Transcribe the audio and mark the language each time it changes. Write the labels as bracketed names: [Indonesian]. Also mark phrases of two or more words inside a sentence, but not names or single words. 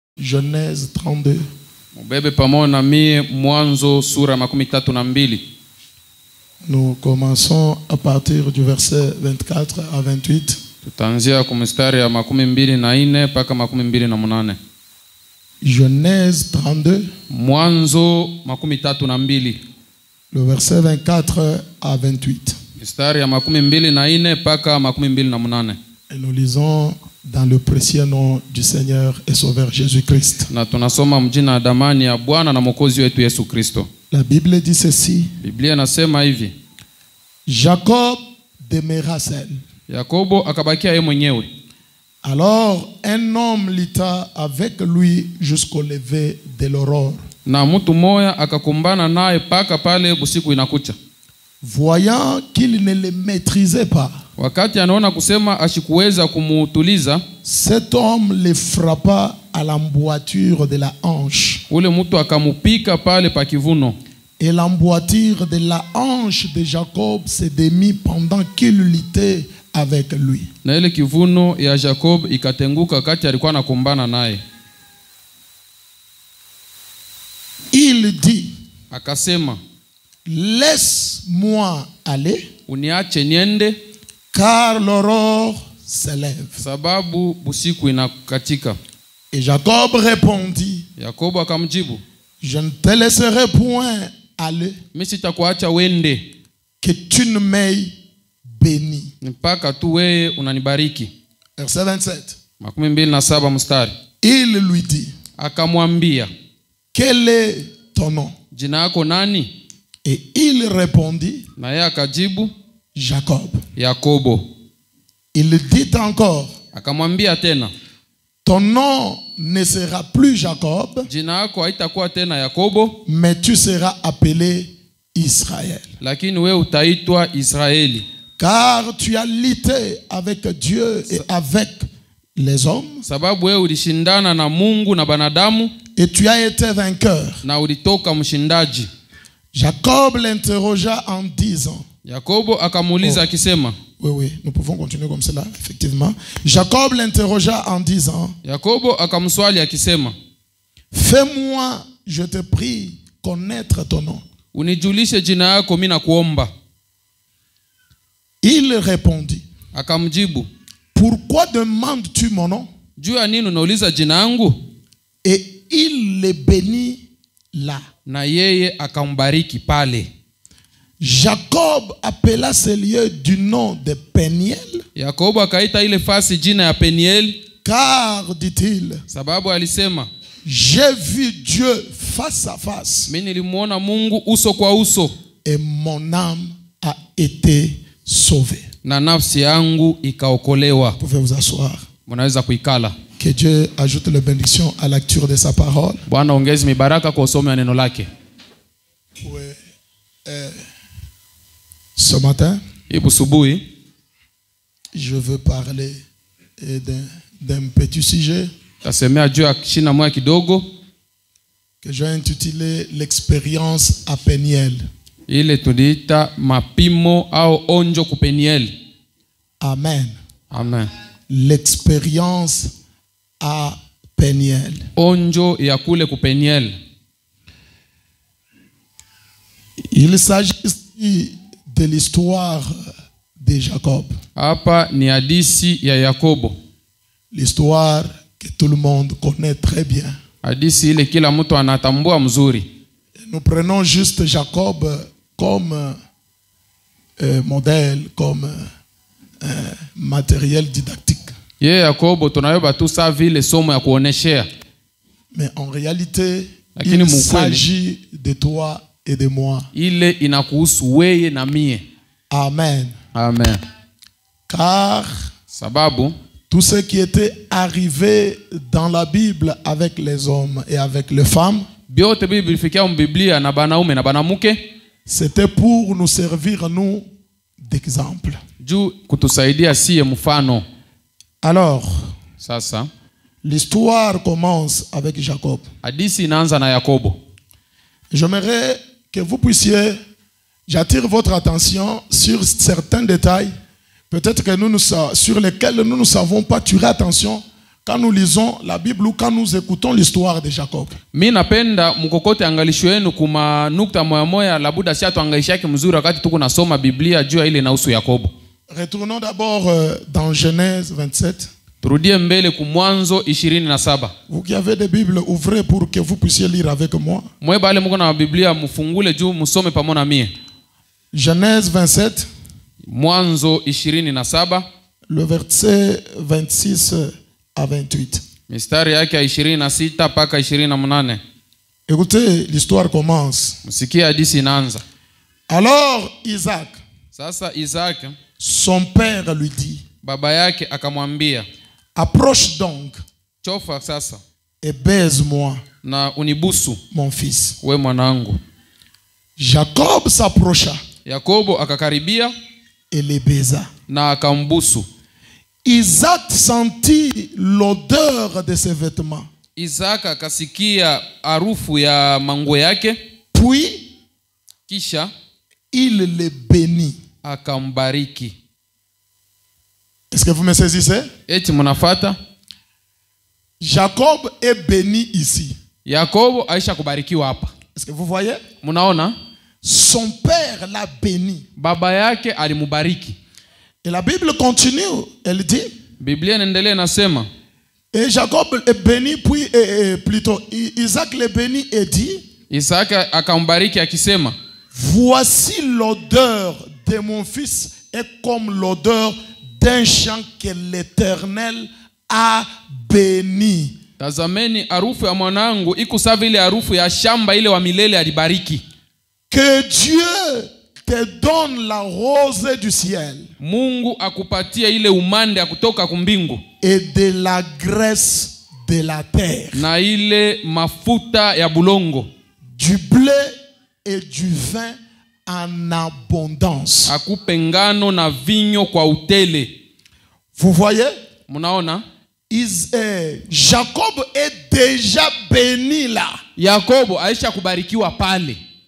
[French] Genèse 32. [Swahili] Mubebe pamoja na mie Mwanzo sura 32. [French] Nous commençons à partir du verset 24 à 28. [Swahili] Tutaanzia kwa mstari ya 24 mpaka 28. [French] Genèse 32. [Swahili] Mwanzo 32. [French] Le verset 24 à 28. [Swahili] Mstari ya 24 mpaka 28. [French] Et nous lisons dans le précieux nom du Seigneur et Sauveur Jésus-Christ. [Swahili] Na tunasoma mjina damani ya Bwana na Mwokozi wetu Yesu Kristo. [French] La Bible dit ceci. [Swahili] Biblia inasema hivi. [French] Jacob demeura seul. [Swahili] Yakobo akabakia yeye mwenyewe. [French] Alors un homme lutta avec lui jusqu'au lever de l'aurore. [Swahili] Na mtu moya akakumbana naye paka pale busiku inakucha. [French] Voyant qu'il ne le maîtrisait pas, [Swahili] wakati anaona kusema ashikuweza kumutuliza, [French] cet homme le frappa à l'emboîture de la hanche. [Swahili] Ule mtu akamupika pale pa kivuno. [French] Et l'emboîture de la hanche de Jacob se démit pendant qu'il luttait avec lui. [Swahili] Na ile kivuno ya Jacob ikatenguka kati alikuwa anakumbana naye. [French] Il dit, [Swahili] akasema, [French] laisse-moi aller, [Swahili] uniache niende, [French] car l'aurore se lève. [Swahili] Sababu busiku inakatika. [French] Et Jacob répondit, [Swahili] Yakobo akamjibu, [French] je ne te laisserai point aller, [Swahili] mimi sitakuacha wende, [French] que tu ne m'aies béni. [Swahili] mpaka tu wewe unanibariki. [French] Verset 27. [Swahili] 27 mstari. [French] Il lui dit, [Swahili] akamwambia, [French] quel est ton nom? [Swahili] jina yako nani? [French] Et il répondit, [Swahili] na yeye akajibu, [French] Jacob. [Swahili] Yakobo. [French] Il dit encore, [Swahili] akamwambia tena, [French] ton nom ne sera plus Jacob, [Swahili] jina yako haitakuwa tena Yakobo, [French] mais tu seras appelé Israël. [Swahili] lakini wewe utaitwa Israeli. [French] Car tu as lutté avec Dieu et avec les hommes, [Swahili] Sababu wewe ulishindana na Mungu na banadamu, [French] et tu as été vainqueur. [Swahili] na ulitoka mshindaji. [French] Jacob l'interrogea en disant, [Swahili] Yakobo akamuuliza akisema, [French] oui, nous pouvons continuer comme cela, effectivement. Jacob l'interrogea en disant, [Swahili] Yakobo akamswali akisema, [French] fais-moi, je te prie, connaître ton nom. [Swahili] unijulishe jina yako mimi nakuomba. [French] Il répondit, [Swahili] Akamjibu, [French] pourquoi demandes-tu mon nom? [Swahili] juu ya nini unauliza jina yangu? [French] Et il le bénit là. [Swahili] Na yeye akambariki pale. [French] Jacob appela ce lieu du nom de Peniel, [Swahili] Yakobo akaita ile fasi jina ya Peniel, [French] car, dit-il, [Swahili] sababu alisema, [French] j'ai vu Dieu face à face, [Swahili] mimi nilimuona Mungu uso kwa uso, [French] et mon âme a été sauvée. [Swahili] na nafsi yangu ikaokolewa. [French] Vous pouvez vous asseoir. [Swahili] Mnaweza kuikala. [French] Que Dieu ajoute les bénédictions à la lecture de sa parole. [Swahili] Bwana ongeze mibaraka kwa usomi wa neno lake. [French] Oui. Ce matin, [Swahili] Ibu subuhi, [French] je veux parler d'un petit sujet [Swahili] tasemea juu ya shina moja kidogo [French] que j'ai intitulé l'expérience à Peniel. [Swahili] ile tuliita mapimo au onjo ku Peniel. [French] Amen. [Swahili] Amen. [French] L'expérience à Peniel. [Swahili] Onjo ya kule ku Peniel. [French] Il s'agit ici de l'histoire de Jacob. [Swahili] Hapa ni hadisi ya Yakobo. [French] L'histoire que tout le monde connaît très bien. [Swahili] Hadisi ile kila mtu anatambua mzuri. [French] Nous prenons juste Jacob comme modèle, comme matériel didactique. [Swahili] Ye Yakobo tunayoba tu saa vile somo ya kuoneshea. [French] Mais en réalité, [Swahili] Lakini [French] il s'agit de toi et de moi. [Swahili] Ile inakuhusu wewe na mie. [French] Amen. [Swahili] Amen. [French] Car [Swahili] Sababu [French] tout ce qui était arrivé dans la Bible avec les hommes et avec les femmes, [Swahili] biote Biblia ilifikia Biblia na banaume na banamuke, [French] c'était pour nous servir nous d'exemple. [Swahili] juu kutusaidia sie mfano. [French] Alors, [Swahili] Sasa [French] l'histoire commence avec Jacob. [Swahili] hadisi inaanza na Yakobo. [French] J'aimerais que vous puissiez, j'attire votre attention sur certains détails, peut-être que sur lesquels nous ne savons pas tirer attention quand nous lisons la Bible ou quand nous écoutons l'histoire de Jacob. [Swahili] Mi napenda mkokote angalisho yenu kuma nukta moya moya labuda si atuangalisha yake mzuri wakati tuko nasoma Biblia juu ya ile inahusu Yakobo. [French] Retournons d'abord dans Genèse 27. [Swahili] Turudie mbele ku Mwanzo 27. [French] Vous qui avez des Bibles, ouvrez pour que vous puissiez lire avec moi. [Swahili] Mwe bale mko na Biblia mufungule juu musome pamoja na mie. [French] Genèse 27. [Swahili] Mwanzo 27. [French] Le verset 26 à 28. [Swahili] Mistari yake 26 mpaka 28. [French] Écoutez, l'histoire commence. [Swahili] Msikie hadithi inaanza. [French] Alors Isaac, [Swahili] Sasa Isaac, [French] son père lui dit, [Swahili] baba yake akamwambia, [French] approche donc [Swahili] chofa sasa [French] et baise-moi, [Swahili] na unibusu [French] mon fils. [Swahili] we mwanangu. [French] Jacob s'approcha [Swahili] Yakobo akakaribia [French] et les baisa. [Swahili] na akambusu. [French] Isaac sentit l'odeur de ses vêtements. [Swahili] Isaka akasikia harufu ya manguo yake, [French] Puis [Swahili] kisha [French] il le bénit. [Swahili] akambariki. [French] Est-ce que vous me saisissez? [Swahili] Eti mnafata? [French] Jacob est béni ici. [Swahili] Yakobo aisha kubarikiwa hapa. [French] Est-ce que vous voyez? [Swahili] Mnaona? [French] Son père l'a béni. [Swahili] Baba yake alimubariki. [French] Et la Bible continue. Elle dit, [Swahili] Biblia inaendelea nasema, [French] et Jacob est béni, puis plutôt Isaac le bénit et dit, [Swahili] Isaka akambariki akisema, [French] voici l'odeur de mon fils est comme l'odeur d'un champ que l'Éternel a béni. [Swahili] tazameni harufu ya mwanangu iko sawa vile harufu ya shamba ile wa milele alibariki. [French] Que Dieu te donne la rosée du ciel [Swahili] Mungu akupatie ile umande ya kutoka kumbingu [French] et de la graisse de la terre, [Swahili] na ile mafuta ya bulongo, [French] du blé et du vin en abondance. [Swahili] akupe ngano na vinyo kwa utele. [French] Vous voyez? [Swahili] Mnaona? [French] Jacob est déjà béni là. [Swahili] Yakobo aisha kubarikiwa pale.